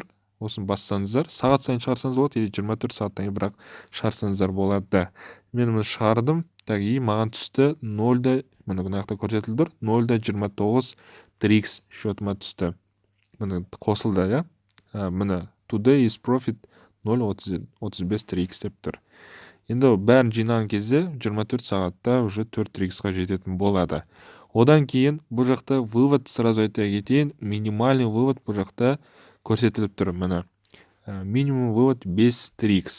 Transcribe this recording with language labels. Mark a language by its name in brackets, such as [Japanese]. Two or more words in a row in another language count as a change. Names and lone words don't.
[Kazakh] Осын бассаңыздар, сағат сайын шығарсаңыз болады, или 24 сағаттан кейін бірақ шығарсаңыздар болады. Мен мұны шығардым, [Russian] так, и [Kazakh] маған түсті 0, мына жақта көрсетілді тұр, 0.29 3x шотыма түсті. Мына қосылды, ja? Мына [English] today is profit [Kazakh] 0.35 3x деп тұр. Енді бәрін жинаған кезде 24 сағатта уже 4 3x-ға жететін болады. Одан кейін бұл жақта [Russian] вывод, сразу [Kazakh] айта кетейін, [Russian] минимальный вывод [Kazakh] бұл жақта көрсетіліп тұр. Мына [Russian] минимум вывод [Kazakh] 5 3x.